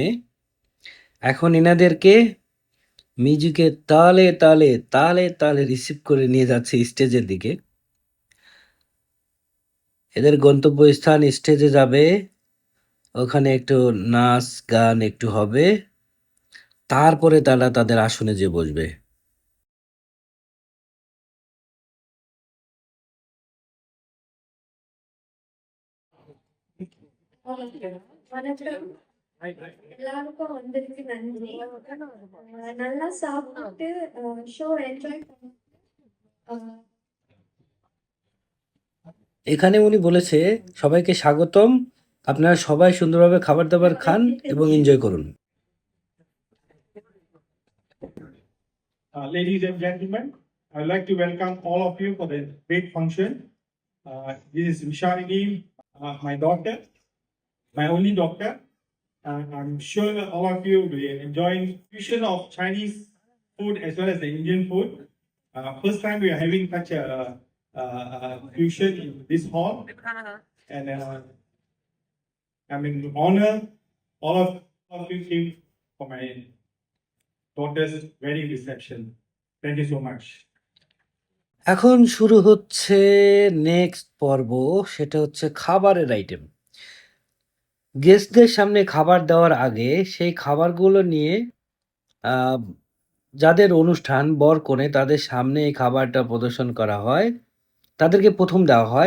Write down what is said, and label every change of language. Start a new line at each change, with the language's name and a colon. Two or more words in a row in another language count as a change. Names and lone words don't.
Bangla: এখন এনাদেরকে মিউজিকের তালে তালে তালে তালে রিসিভ করে নিয়ে যাচ্ছে স্টেজের দিকে। এদের গন্তব্যস্থান স্টেজে যাবে, ওখানে একটু নাচ গান একটু হবে, তারপরে তারা তাদের আসনে যে বসবে।
Tamil: வணக்கம். எல்லாருக்கும் வந்ததுக்கு நன்றி. நல்லா சாப்பிட்டு
English: show enjoy
Tamil: பண்ணி
Bangla: এখানে উনি বলেছে সবাইকে স্বাগতম, আপনারা সবাই সুন্দরভাবে খাবার দাবার খান এবং এনজয় করুন।
English: Ladies and gentlemen, I'd like to welcome all of you for the great function. This is Vishalini, my daughter, my only daughter. I'm sure that all of you will be enjoying fusion of Chinese food as well as the Indian food. First time we are having such a fusion in this hall, and I'm in honor all of you came for my daughter's wedding reception. Thank you so much.
Bangla: এখন শুরু হচ্ছে নেক্সট পর্ব, সেটা হচ্ছে খাবারের আইটেম। গেস্টদের সামনে খাবার দেওয়ার আগে সেই খাবারগুলো নিয়ে আহ, যাদের অনুষ্ঠান বর কনে তাদের সামনে এই খাবারটা প্রদর্শন করা হয়, তাদেরকে প্রথম দেওয়া হয়।